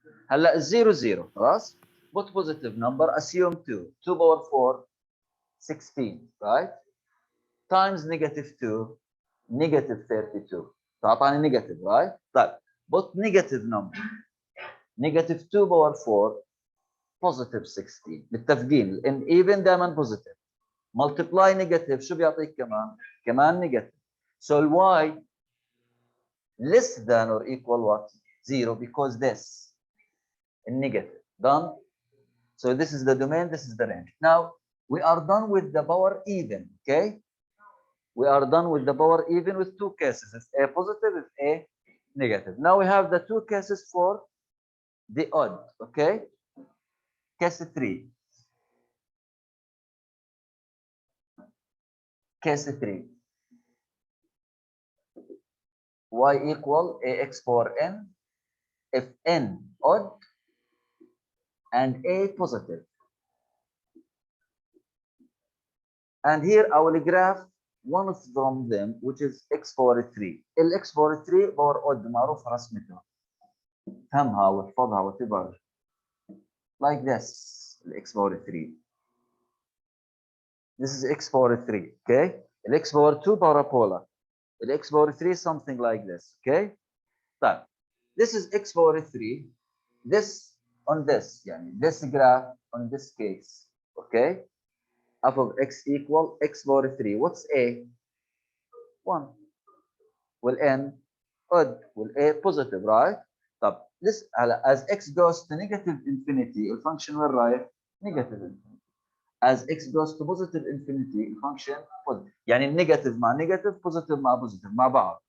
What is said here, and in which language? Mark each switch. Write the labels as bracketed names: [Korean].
[Arabic] هلا الزيرو زيرو خلاص. [English] Put positive number, assume 2. 2 power 4, 16, right? Times negative 2, negative 32. [Arabic] تعطاني [English] negative, right? [Arabic] طيب [English] put negative number. Negative 2 power 4, positive 16. [Arabic] متفقين ان [English] even [Arabic] دائما [English] positive. Multiply negative [Arabic] شو بيعطيك كمان؟ كمان negative. [English] So y less than or equal what? 0 because this is negative. Done? So this is the domain, this is the range. Now we are done with the power even, okay? We are done with the power even with two cases. If A positive, if A negative. Now we have the two cases for the odd, okay? Case 3. Case 3. Y equal ax power n if n odd and A positive. And here I will graph one from them, which is x power 3. X power 3 power odd [Arabic] معروف رسمته. فهمها واحفظها [English] whatever. Like this, x power 3. This is x power 3, okay? X power 2 parabola. X power 3 something like this, okay? [Arabic] طيب, [English] this is x power 3. This on this, [Arabic] يعني [English] this graph on this case, okay? F of x equal x power 3. What's A? 1. Will n odd, will A positive, right? [Arabic] طب [English] this as x goes to negative infinity, the function will write negative infinity. As x goes to positive infinity, the function positive. [Arabic] يعني negative مع [English] negative, positive [Arabic] مع positive مع بعض.